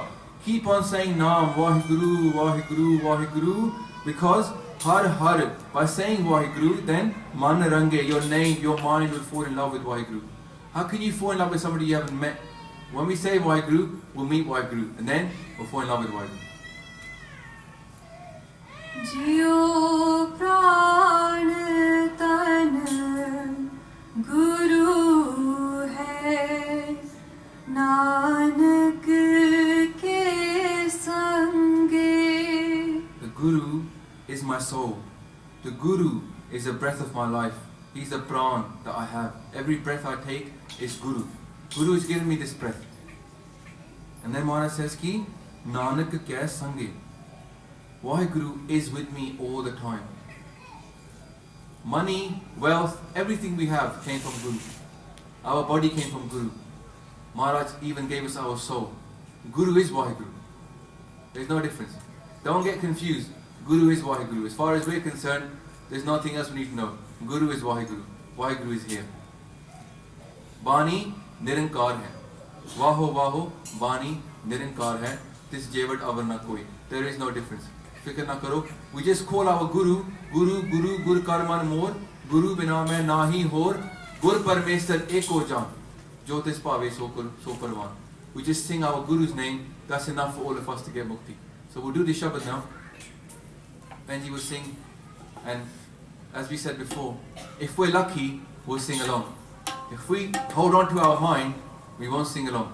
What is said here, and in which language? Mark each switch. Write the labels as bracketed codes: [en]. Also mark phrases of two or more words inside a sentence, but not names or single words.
[en] Keep on saying Naam, Waheguru, Waheguru, Waheguru, because Har Har, by saying Waheguru, then [pa] ਮਨ ਰੰਗੇ, [en] your name, your mind will fall in love with Waheguru. How can you fall in love with somebody you haven't met? When we say Waheguru, we'll meet Waheguru, and then we'll fall in love with Waheguru. [pa] ਜੀਓ ਪ੍ਰਾਣ ਤਨ ਗੁਰੂ ਹੈ ਨਾਨਕ ਕੇ ਸੰਗੇ. [en] The Guru is my soul. The Guru is the breath of my life. He's the pran that I have. Every breath I take is Guru. Guru is giving me this breath. And then Maharaj says [pa] ਕਿ ਨਾਨਕ ਕੇ ਸੰਗੇ. [en] Waheguru is with me all the time. Money, wealth, everything we have came from Guru. Our body came from Guru. Maharaj even gave us our soul. Guru is Waheguru. There's no difference. Don't get confused. Guru is Waheguru. As far as we're concerned, there's nothing else we need to know. Guru is Waheguru. Waheguru is here. [pa] ਬਾਣੀ ਨਿਰੰਕਾਰ ਹੈ. ਵਾਹੋ ਵਾਹੋ ਬਾਣੀ ਨਿਰੰਕਾਰ ਹੈ. ਤਿਸ ਜੇਵਡ ਅਵਰ ਨਾ ਕੋਇ. [en] There is no difference. [pa] ਫ਼ਿਕਰ ਨਾ ਕਰੋ. [en] We just call our Guru, Guru, Guru, [pa] ਗੁਰ ਕਰਮਣ ਮੋਰ ਗੁਰੂ ਬਿਨਾ ਮੈਂ ਨਾਹੀ ਹੋਰ ਗੁਰ ਪਰਮੇਸਰ ਏਕੋ ਜਾਣ ਜੋਤਿਸ ਪਾਵੇ ਸੋ ਪਰਵਾਣ. [en] We just sing our Guru's name, that's enough for all of us to get mukti. So So we'll do the Shabad now. Benji will sing, and as we said before, if we're lucky, we'll sing along. If we hold on to our mind, we won't sing along.